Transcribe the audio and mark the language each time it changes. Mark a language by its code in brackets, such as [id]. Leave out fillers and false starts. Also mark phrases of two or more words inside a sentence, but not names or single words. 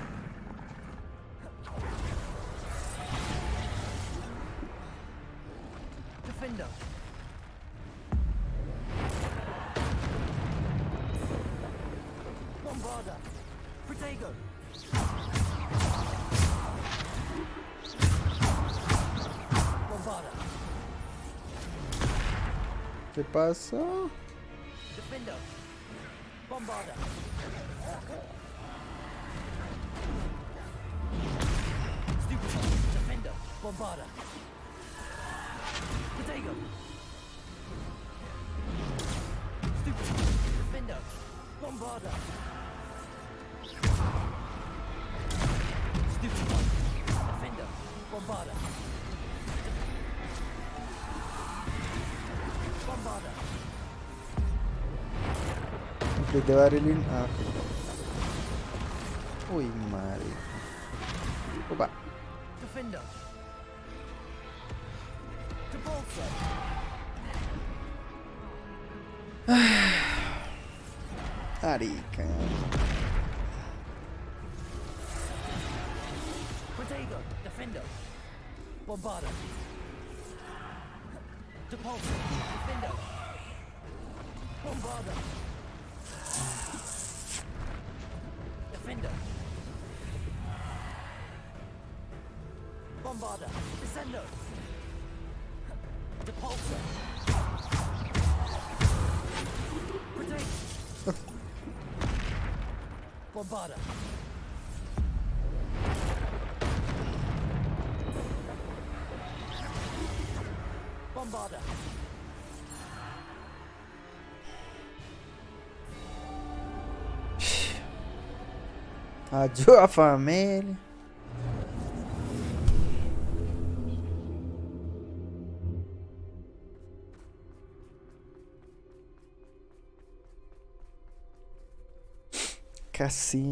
[la] Defender. Bombarder. Protego. Bombarder. [es] ¿Qué pasó? [la] Defender. Bombarder. Stupid. Defender. Bombarder. Protego. Stupid. Defender. Bombarder. [en] Stupid one. [la] Defender. Bombarder. [en] Complete the barreling. [es] Ah, ok. Uy, madre. Opa. [la] Defender. Depulso. Arica. Protego. Defender. Bombarda. Depulso. Defender. Bombarda. Defender. Bombarda. Descendo. Depulso. Protect. Bombarda. Bombarda. [es] Ayuda, família. Casi.